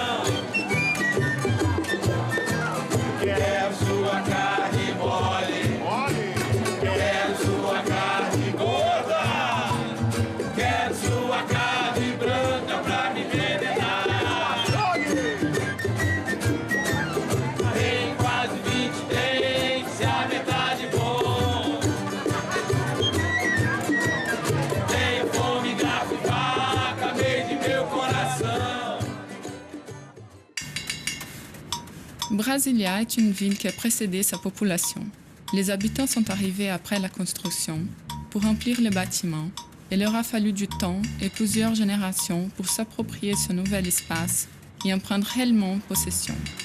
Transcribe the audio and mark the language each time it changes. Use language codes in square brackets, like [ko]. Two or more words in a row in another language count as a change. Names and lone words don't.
[pt] Quero sua carne mole, quero sua carne gorda, quero sua carne branca pra me envenenar. Tem quase 20 dentes e a metade bom. Tenho fome, garfo e faca, meio de meu coração. [fr] Brasilia est une ville qui a précédé sa population. Les habitants sont arrivés après la construction pour remplir les bâtiments et il leur a fallu du temps et plusieurs générations pour s'approprier ce nouvel espace et en prendre réellement possession.